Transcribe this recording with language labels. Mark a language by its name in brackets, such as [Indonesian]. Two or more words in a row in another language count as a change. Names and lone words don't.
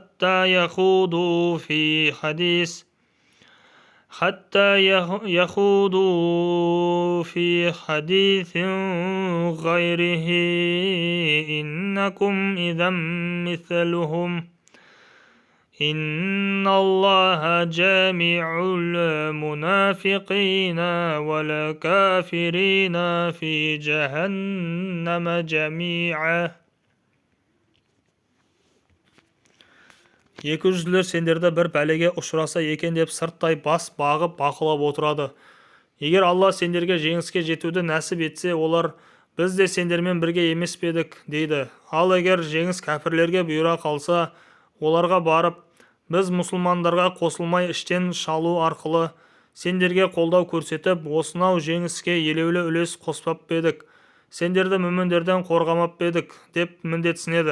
[Arabic] حتى يخوضوا في حديث غيره إنكم إذا مثلهم إن الله جامع المنافقين والكافرين في جهنم جميعا. [Kazakh] Екі жүзділер сендерді бір бәлеге ұшыраса екен деп сырттай бас бағып бақылап отырады. Егер Алла сендерге жеңіске жетуді нәсіп етсе, олар біз де сендермен бірге емес пе едік дейді. Ал егер жеңіс кәпірлерге бұйыра қалса, оларға барып, біз мұсылмандарға қосылмай іштен шалу арқылы сендерге қолдау көрсетіп, осынау жеңіске елеулі үлес қоспап па едік, сендерді мүміндерден қорғамап па едік деп міндетсінеді.